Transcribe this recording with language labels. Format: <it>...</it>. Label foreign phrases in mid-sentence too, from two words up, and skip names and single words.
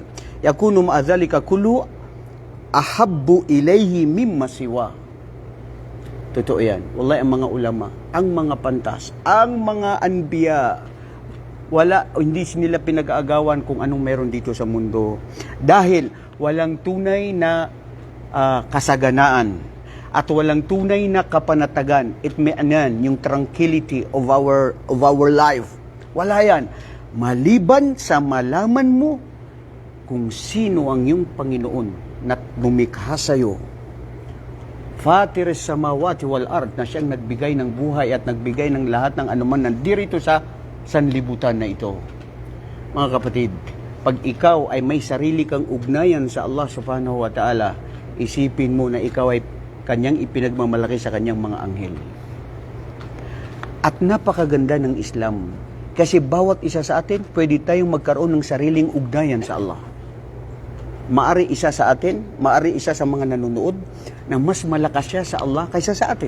<ar>يكون مع ذلك كل أحب إليه مما سوى.</ar> <tl>Totoo yan. Wallahi ang mga ulama, ang mga pantas, ang mga anbiya, hindi nila pinag-aagawan kung anong meron dito sa mundo. Dahil walang tunay na kasaganaan at walang tunay na kapanatagan, itmianan, yung</tl> <en>tranquility of our life.</en> <tl>Wala yan. Maliban sa malaman mo kung sino ang iyong Panginoon na lumikha sa'yo.</tl> <ar>فاطر السماوات والأرض,</ar> <tl>na siyang nagbigay ng buhay at nagbigay ng lahat ng anuman nandirito sa sanlibutan na ito. Mga kapatid, pag ikaw ay may sarili kang ugnayan sa Allah</tl> <ar>سبحانه وتعالى,</ar> <tl>isipin mo na ikaw ay kanyang ipinagmamalaki sa kanyang mga anghel. At napakaganda ng Islam. Kasi bawat isa sa atin, pwede tayong magkaroon ng sariling ugnayan sa Allah. Maari isa sa atin, maari isa sa mga nanonood, na mas malakas siya sa Allah kaysa sa atin.</tl>